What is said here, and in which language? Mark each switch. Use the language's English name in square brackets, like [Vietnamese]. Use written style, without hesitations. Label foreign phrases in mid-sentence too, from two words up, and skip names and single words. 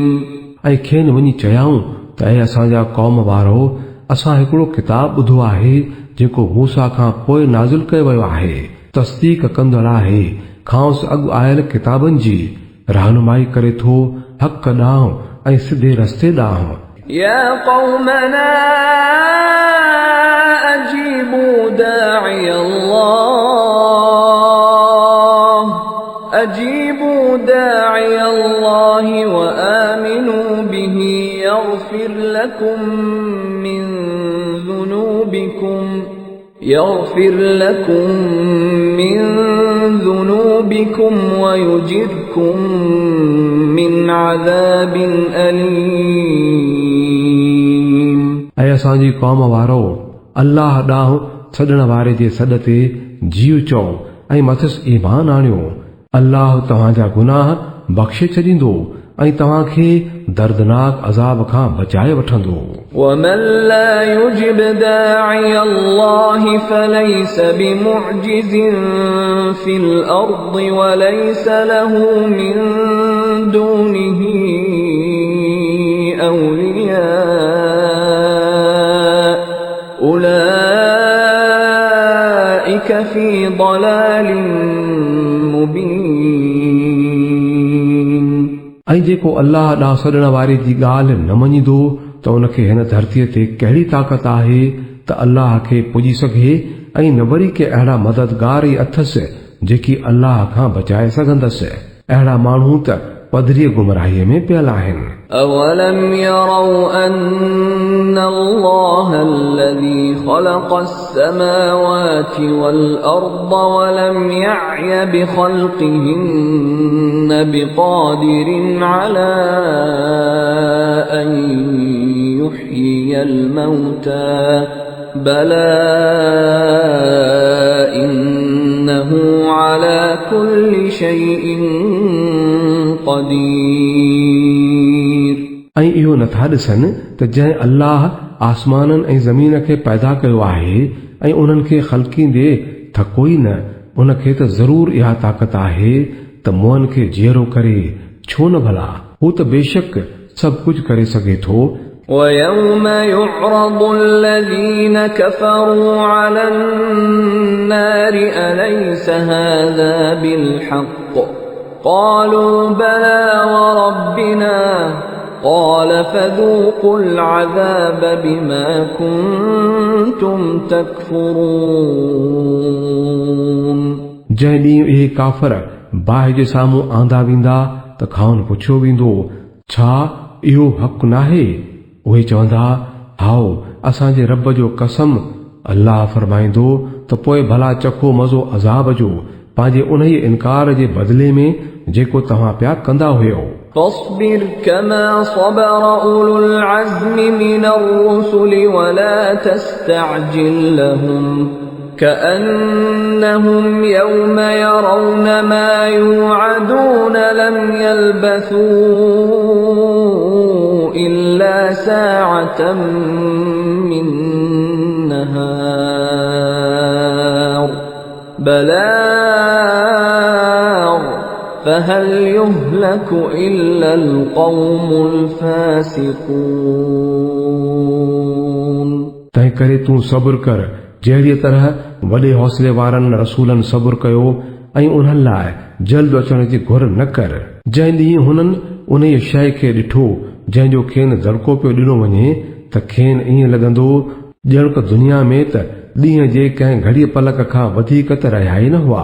[Sindhi] ऐं खेनि वञी चयाऊं त ऐं असांजा क़ौम वारो, असां हिकिड़ो किताब ॿुधो आहे जेको मूसा खां पोइ नाज़िल कयो वियो आहे, तस्दीक कंदड़ आहे खांसि अॻु आयल किताबनि जी, रहनुमाई करे थो हक़ ॾांहुं ऐं सिधे रस्ते ॾांहुं। [Arabic] يا قومنا أجيبوا داعي الله وآمنوا به يغفر لكم من ذنوبكم ويجركم من عذاب أليم [Sindhi] ऐं असांजी क़ौम वारो, अल्लाह ॾांहुं छॾण वारे जे सॾ ते जीव चओ ऐं मथसि ईमान आणियो। अल्लाह तव्हांजा गुनाह बख़्शे छॾींदो ऐं तव्हांखे दर्दनाक अज़ाब खां बचाए वठंदो। [Arabic] ومن لا يجب داعي الله فليس بمعجز في الأرض وليس له من دونه أولياء أولئك في ضلال مبين [Sindhi] ऐं जेको अल्लाह ॾांहुं सॾण वारे जी ॻाल्हि न मञींदो त उनखे हिन धरतीअ ते कहिड़ी ताक़त आहे त अल्लाह खे पुॼी सघे ऐं न वरी के अहिड़ा मददगार ई अथसि जेकी अल्लाह खां बचाए सघंदसि। अहिड़ा माण्हू त पधरीअ गुमराहीअ में पियल आहिनि। [Arabic] أولم يروا أن الله الذي خلق السماوات والأرض ولم يعي بخلقهن بقادر على أن يحيي الموتى بلى إنه على كل شيء قدير। [Sindhi] ऐं इहो इहो नथा ॾिसनि त जंहिं अल्लाह आसमाननि ऐं ज़मीन खे पैदा कयो आहे ऐं उन्हनि खे ख़ल्क़ींदे थको ई न, उनखे त ज़रूर इहा ताक़त आहे त मुअनि खे जीअरो करे, छो न भला, हू त बेशक सभु कुझु करे सघे थो। [Arabic] وَيَوْمَ يُعْرَضُ الَّذِينَ كَفَرُوا عَلَى النَّارِ أَلَيْسَ هَذَا بِالْحَقِّ قَالُوا بَلَى وَرَبِّنَا قَالَ فَذُوقُوا الْعَذَابَ بِمَا كُنتُمْ تَكْفُرُونَ [Sindhi] जंहिं ॾींहुं इहे काफ़र बाहि जे साम्हूं आंदा वेंदा त खाउन पुछियो वेंदो, छा इहो हक़ नाहे? उहे चवंदा, हाओ असांजे रब जो कसम। अल्लाह फरमाईंदो त पोइ भला चखो मज़ो अज़ाब जो पंहिंजे उन्ही इनकार जे बदिले में जेको तव्हां पिया कंदा हुयो। [Arabic] فاصبر كما صبر أولو العزم من الرسل ولا تستعجل لهم كأنهم يوم يرون ما يوعدون لم يلبثوا إلا ساعة من نهار بلاغ فهل يهلك إلا القوم الفاسقون [Sindhi] तंहिं करे तूं सब्र कर जहिड़ीअ तरह वॾे हौसले वारनि रसूलनि सब्र कयो ऐं उन्हनि लाइ जल्द अचण जी घुर न कर। जंहिं ॾींहुं हुननि उन शइ खे ॾिठो जंहिंजो खेनि दड़को पियो ॾिनो वञे त खेनि ईअं लॻंदो ॼण त दुनिया में त ॾींहं जे कंहिं घड़ीअ पलक खां वधीक त रहिया ई न हुआ।